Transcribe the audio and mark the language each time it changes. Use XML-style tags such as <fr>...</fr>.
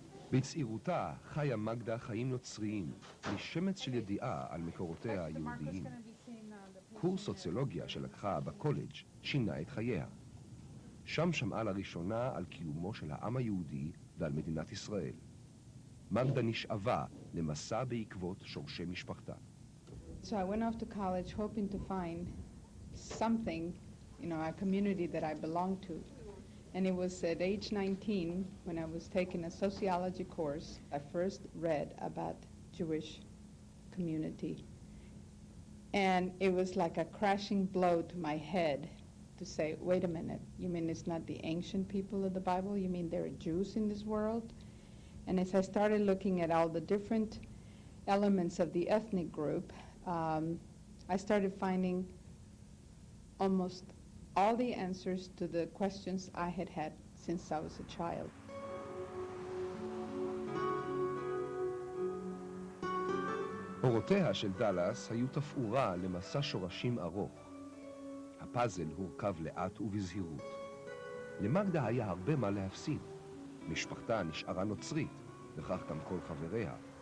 <he>בצעירותה חיה מגדה חיים נוצריים, משמץ של ידיעה על מקורותיה היהודיים. קורס סוציולוגיה שלקחה בקולג' שינה את חייה. שם שמעה לראשונה על קיומו של העם היהודי ועל מדינת ישראל. מגדה נשאבה למסע בעקבות שורשי משפחתה.</he> <en>So I went off to college hoping to find something, a community that I belonged to. And it was at age 19, when I was taking a sociology course, I first read about Jewish community. And it was like a crashing blow to my head to say, wait a minute, you mean it's not the ancient people of the Bible? You mean there are Jews in this world? And as I started looking at all the different elements of the ethnic group, I started finding almost all the answers to the questions I had had since I was a child.</en> <he>הורותיה של דלס היו תפאורה למסע שורשים ארוך. הפאזל הורכב לאט ובזהירות. למגדה היה הרבה מה להפסיד. משפחתה נשארה נוצרית, וכך גם כל חבריה.</he>